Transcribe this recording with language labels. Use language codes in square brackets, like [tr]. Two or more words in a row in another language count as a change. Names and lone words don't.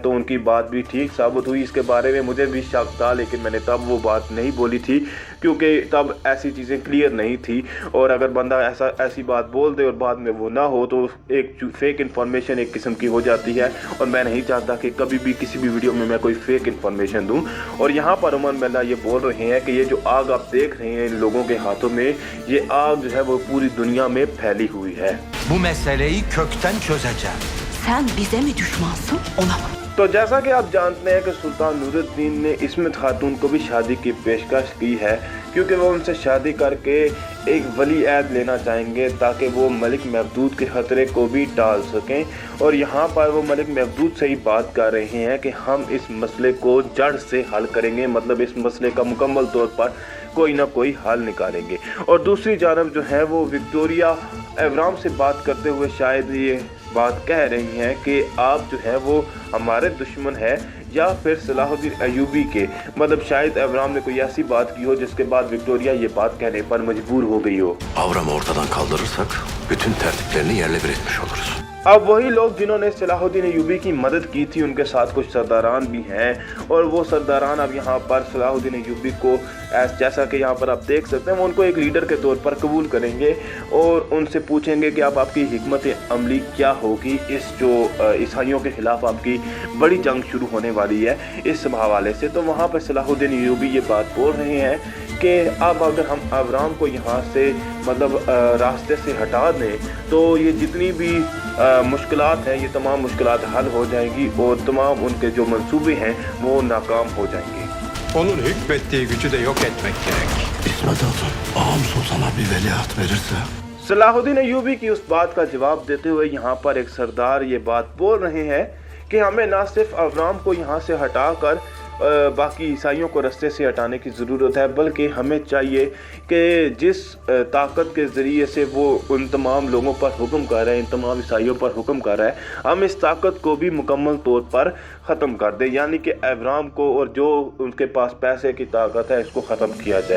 [hi] तो उनकी बात भी ठीक साबित हुई। इसके बारे में मुझे भी शक था लेकिन मैंने तब वो बात नहीं बोली थी क्योंकि तब ऐसी चीज़ें क्लियर नहीं थी और अगर बंदा ऐसी बात बोल दे और बाद में वो ना हो तो एक [en] fake information [hi] एक किस्म की हो जाती है और मैं नहीं चाहता कि कभी भी किसी भी वीडियो में मैं कोई [en] fake information [hi] दूं। और यहाँ पर उमर महल्ला ये बोल रहे हैं कि ये जो आग आप देख रहे हैं इन लोगों के हाथों में, ये आग जो है वो पूरी दुनिया में फैली हुई है। [tr] Bu meseleyi kökten çözeceğim. Sen bize mi düşmansın, ona mı? [hi] तो जैसा कि आप जानते हैं कि सुल्तान नूरुद्दीन ने इस्मत खातून को भी शादी की पेशकश की है क्योंकि वो उनसे शादी करके एक वली अहद लेना चाहेंगे ताकि वो मलिक महदूद के ख़तरे को भी टाल सकें। और यहाँ पर वो मलिक महदूद से ही बात कर रहे हैं कि हम इस मसले को जड़ से हल करेंगे, मतलब इस मसले का मुकम्मल तौर पर कोई ना कोई हल निकालेंगे। और दूसरी जानब जो है वो विक्टोरिया अवराम से बात करते हुए शायद ये बात कह रही हैं कि आप जो है वो हमारे दुश्मन है या फिर सलाहुद्दीन अय्यूबी के, मतलब शायद अवराम ने कोई ऐसी बात की हो जिसके बाद विक्टोरिया ये बात कहने पर मजबूर हो गई हो। [tr] Avram'ı ortadan kaldırırsak bütün tertiplerini yerle bir etmiş oluruz. [hi] अब वही लोग जिन्होंने सलाहुद्दीन अय्यूबी की मदद की थी उनके साथ कुछ सरदारान भी हैं और वो सरदारान अब यहाँ पर सलाहुद्दीन अय्यूबी को जैसा कि यहाँ पर आप देख सकते हैं वो उनको एक लीडर के तौर पर कबूल करेंगे और उनसे पूछेंगे कि आप आपकी हिकमत अमली क्या होगी इस जो ईसाइयों के ख़िलाफ़ आपकी बड़ी जंग शुरू होने वाली है इस हवाले से। तो वहाँ पर सलाहुद्दीन अय्यूबी ये बात बोल रहे हैं कि अब अगर हम अवराम को यहाँ से मतलब रास्ते से हटा दें तो ये जितनी भी मुश्किलात हैं ये तमाम मुश्किलात हल हो जाएंगी और तमाम उनके जो मंसूबे हैं वो नाकाम हो जाएंगे। [tr] Onun hükmettiği gücü de yok etmek gerek. İsmet Hatun, ağam sultana bir veliaht verirse [hi] सलाहुद्दीन अय्यूबी की उस बात का जवाब देते हुए यहाँ पर एक सरदार ये बात बोल रहे हैं कि हमें ना सिर्फ अवराम को यहाँ से हटाकर बाकी ईसाइयों को रास्ते से हटाने की ज़रूरत है बल्कि हमें चाहिए कि जिस ताकत के ज़रिए से वो उन तमाम लोगों पर हुक्म कर रहे हैं, इन तमाम ईसाइयों पर हुक्म कर रहा है, हम इस ताकत को भी मुकम्मल तौर पर ख़त्म कर दें, यानी कि अवराम को और जो उनके पास पैसे की ताकत है इसको ख़त्म किया जाए।